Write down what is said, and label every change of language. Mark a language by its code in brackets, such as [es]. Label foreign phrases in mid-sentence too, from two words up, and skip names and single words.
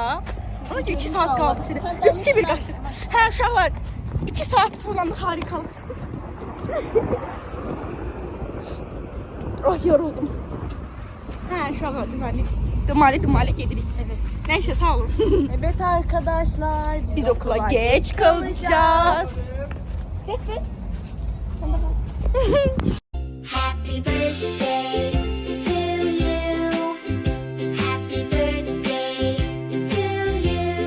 [az] Ona görə 2 saat qaldı. 3-2-1 qaçdıq. Hə uşaqlar, 2 saat fırlandı, harikalı çıxdıq. Oh, yoruldum. Hə uşaqlar, deməli gedirik. Evet. Nəysə, sağ olun. [tr] Evet arkadaşlar. Biz okula geç kalacağız. [en] Happy birthday to you. Happy birthday to you.